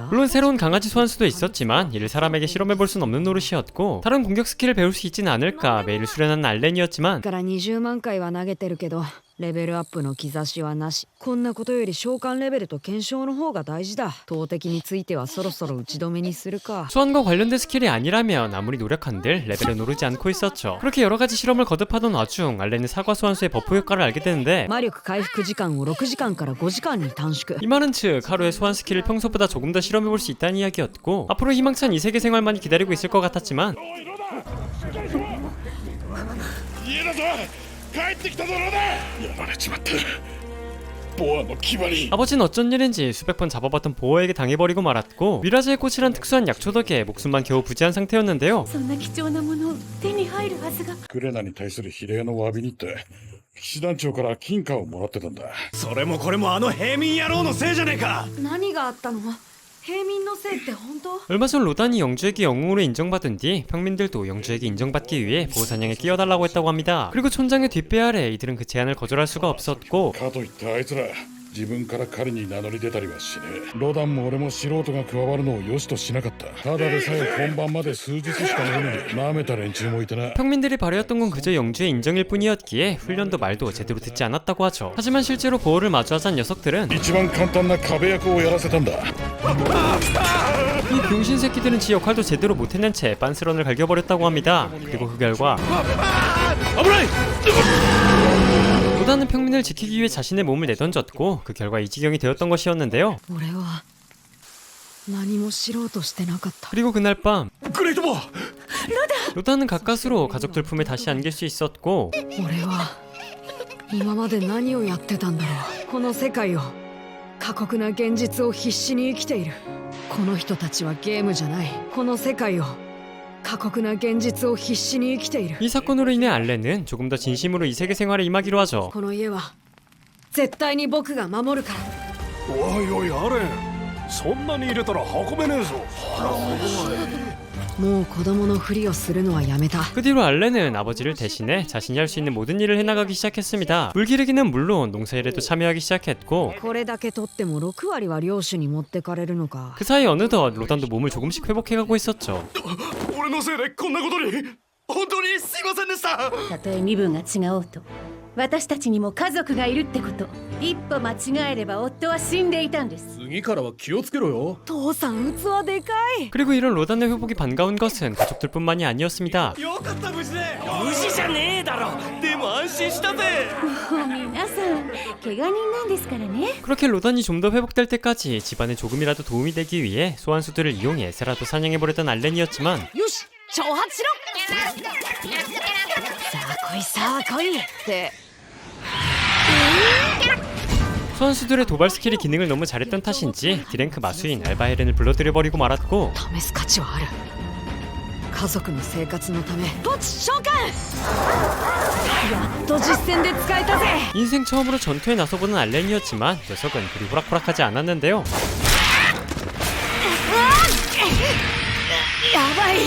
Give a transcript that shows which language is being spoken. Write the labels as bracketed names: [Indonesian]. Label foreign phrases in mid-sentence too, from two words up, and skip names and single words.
[Korean] 물론 새로운 강아지 소환수도 있었지만 이를 사람에게 실험해볼 순 없는 노릇이었고 다른 공격 스킬을 배울 수 있지는 않을까 매일 수련하는 알렌이었지만 [Japanese] から20万回は投げてるけどレベルアップの兆しはなしこんなことより召喚レベルと検証の方が大事だ投擲についてはそろそろ打ち止めにするか [Korean] 소환과 관련된 스킬이 아니라면 아무리 노력한들 레벨은 오르지 않고 있었죠. 그렇게 여러가지 실험을 거듭하던 와중 알렌은 사과 소환수의 버프 효과를 알게 되는데 [Japanese] 魔力回復時間を6時間から5時間に短縮 [Korean] 이 말은 즉 하루에 소환 스킬을 평소보다 조금 더 실험해볼 수 있다는 이야기였고 앞으로 희망찬 이 세계 생활만이 기다리고 있을 것 같았지만 [Japanese] 家だぞ帰ってきたぞロダやられちまったボアの牙に [Korean] 아버지는 어쩐 일인지 수백 번 잡아봤던 보어에게 당해버리고 말았고 미라즈의 꽃이란 특수한 약초 덕에 목숨만 겨우 부지한 상태였는데요. [Japanese] そんな貴重なものを手に入るはずがクレナに対する比例の詫びにって騎士団長から金貨をもらってたんだそれもこれもあの平民野郎のせいじゃねえか何があったの平民のせいって本当 [Korean] 얼마 전 로단이 영주에게 영웅으로 인정받은 뒤 평민들도 영주에게 인정받기 위해 보호사냥에 끼어달라고 했다고 합니다. 그리고 촌장의 뒷배 아래 이들은 그 제안을 거절할 수가 없었고 [Japanese] かといってあいつら自分から狩りに名乗り出たりはしねえロダンも俺も素人が加わるのを良しとしなかったただでさえ本番まで数日しかないのに舐めた連中もいてな [Korean] 평민들이 바래었던 건 그저 영주의 인정일 뿐이었기에 훈련도 말도 제대로 듣지 않았다고 하죠. 하지만 실제로 보호를 마주하던 녀석들은 [Japanese] 一番簡単な壁役をやらせたんだ [Korean] 이 병신 새끼들은 지 역할도 제대로 못해낸 채 빤스런을 갈겨버렸다고 합니다. 그리고 그 결과 로단은 평민을 지키기 위해 자신의 몸을 내던졌고 그 결과 이 지경이 되었던 것이었는데요. [Japanese] 俺は何も知ろうとしてなかった [Korean] 그리고 그날 밤 [Japanese] グレートボー [Korean] 로단은 가까스로 가족들 품에 다시 안길 수 있었고 [Japanese] 俺は今まで何をやってたんだろうこの世界を過酷な現実を必死に生きているこの人たちはゲームじゃないこの世界を過酷な現実を必死に生きている [Korean] 이 사건으로 인해 알렌은 조금 더 진심으로 이 세계 생활에 임하기로 하죠. [Japanese] この家は絶対に僕が守るからおいおいあれそんなに入れたら運べねえぞもう子供のふりをするのはやめた [Korean] 그 뒤로 알렌은 아버지를 대신해 자신이 할 수 있는 모든 일을 해나가기 시작했습니다. 물기르기는 물론 농사일에도 참여하기 시작했고 [Japanese] これだけ取っても6割は領主に持ってかれるのか [Korean] 그 사이 어느덧 로단도 몸을 조금씩 회복해가고 있었죠. [Japanese] 俺のせいでこんなことに本当にすいませんでしたたとえ身分が違おうと私たちにも家族がいるってこと一歩間違えれば夫は死んでいたんです次からは気をつけろよ父さん器でかい [Korean] 그리고 이런 로단의 회복이 반가운 것은 가족들뿐만이 아니었습니다. [Japanese] よかった無事で無事じゃねえだろでも安心したぜもう皆さん怪我人なんですからね [Korean] 그렇게 로단이 좀 더 회복될 때까지 집안에 조금이라도 도움이 되기 위해 소환수들을 이용해 새라도 사냥해버렸던 알렌이었지만 [Japanese] よし挑発しろさあ来いさあ来いって [Korean] 소환수들의 도발 스킬이 기능을 너무 잘했던 탓인지 D랭크 마수인 알바헤렌을 불러들여버리고 말았고 [Japanese] 試す価値はある家族の生活のためポチ召喚やっと実戦で使えたぜ [Korean] 인생 처음으로 전투에 나서보는 알렌이었지만 녀석은 그리 호락호락하지 않았는데요. [Japanese] やばい